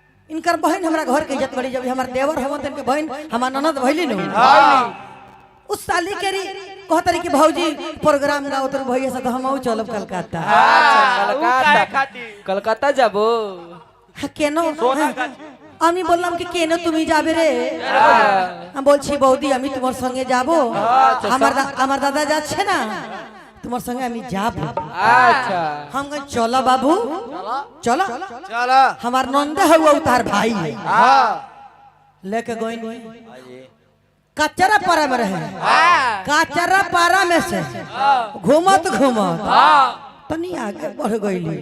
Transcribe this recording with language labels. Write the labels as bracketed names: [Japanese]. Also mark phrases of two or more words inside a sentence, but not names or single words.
[Bhojpuri] इनकर बहन हमरा घर के इज्जत बड़ी जब हमार देवर हम तन के बहन हमार ननद भइली नु उस साली के री कहतरी कि भौजी प्रोग्राम गाओ तर भैया से तो हमहु चलब कलकत्ता। [Bangla] কলকাতা যাবো केनो আমি বললাম কি কেন তুমি যাবে রে আমি বলছি বৌদি আমি তোমার সঙ্গে যাব আমার দাদা যাচ্ছে না তোমার সঙ্গে আমি যাব। [Bhojpuri] अच्छा हम कहे चलो बाबू चलो चला हमार नंदे हुआ तार भाई है हां लेके गई कचरा पारा में रहे कचरा पारा में से घूमत घूमत तनी आगे बढ़ गईली।